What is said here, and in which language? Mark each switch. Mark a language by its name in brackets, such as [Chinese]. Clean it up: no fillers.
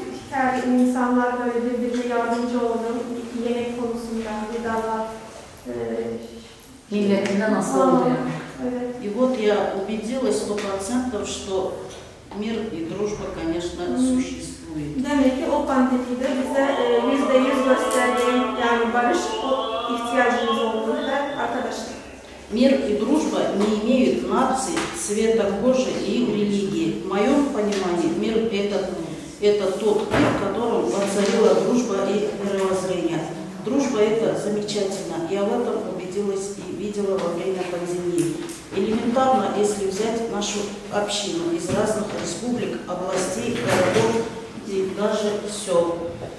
[Turkish] Her insanlar böyle birbirine yardımcı oldu. Yemek konusunda, gıdalar. milletinde nasıl oluyor? [Russian] И вот я убедилась 100%, что мир и дружба, конечно, существует. [Turkish] Demek ki o pandemide bize %100 gösterdi, yani barış ihtiyacımız olduğunu ve arkadaşlık. [Russian] Мир и дружба не имеют наций, цвета кожи и религии. В моем понимании мир это тот мир, в котором воцарила дружба и мировоззрение. Дружба это замечательно, я в этом убедилась. виделась и видела во время пандемии. Элементарно, если взять нашу общину из разных республик, областей, городов и даже сел.